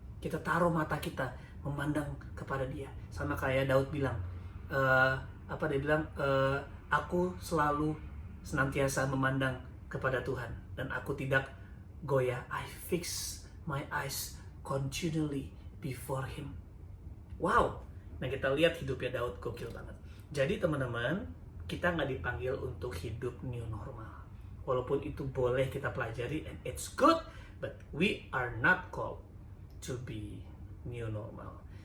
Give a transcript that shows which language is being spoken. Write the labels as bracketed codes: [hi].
[id] Kita taruh mata kita memandang kepada dia. Sama kayak Daud bilang, aku selalu senantiasa memandang kepada Tuhan dan aku tidak goyah. [en] I fix my eyes continually before him. [id] Wow. Nah, kita lihat hidupnya Daud gokil banget. Jadi teman-teman, kita nggak dipanggil untuk hidup new normal. Walaupun itu boleh kita pelajari [en] and it's good, but we are not called to be new normal.